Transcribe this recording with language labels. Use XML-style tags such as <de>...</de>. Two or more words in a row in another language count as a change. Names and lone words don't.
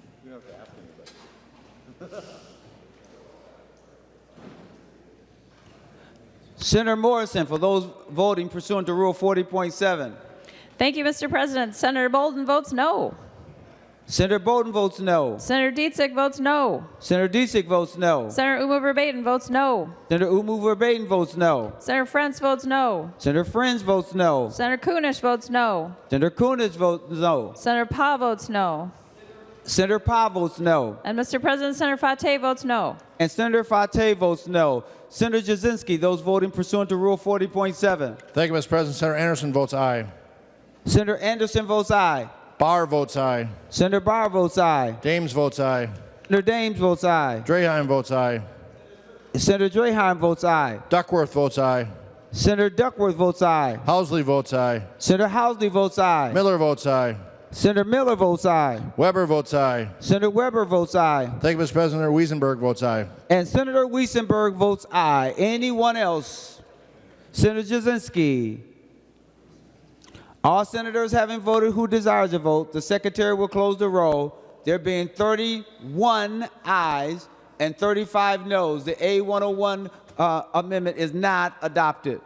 <en>Senator Morrison, for those voting pursuant to Rule 40.7. Thank you, Mr. President. Senator Bolden votes no. Senator Bolden votes no. Senator Dietzig votes no. Senator Dietzig votes no. Senator Umu Verbatim votes no. Senator Umu Verbatim votes no. Senator Frentz votes no. Senator Friends votes no. Senator Kunish votes no. Senator Kunis votes no. Senator Pa votes no. Senator Pa votes no. And Mr. President, Senator Fateh votes no. And Senator Fateh votes no. Senator Jasinski, those voting pursuant to Rule 40.7. Thank you, Mr. President. Senator Anderson votes aye. Senator Anderson votes aye. Barr votes aye. Senator Barr votes aye. Dames votes aye. Senator Dames votes aye. Draheim votes aye. Senator Draheim votes aye. Duckworth votes aye. Senator Duckworth votes aye. Housley votes aye. Senator Housley votes aye. Miller votes aye. Senator Miller votes aye. Weber votes aye. Senator Weber votes aye. Thank you, Mr. President. Senator Wiesenberg votes aye. And Senator Wiesenberg votes aye. Anyone else? Senator Jasinski. All senators having voted who desires to vote, the secretary will close the roll. There being 31 ayes and 35 noes. The A101 amendment is not adopted.</en>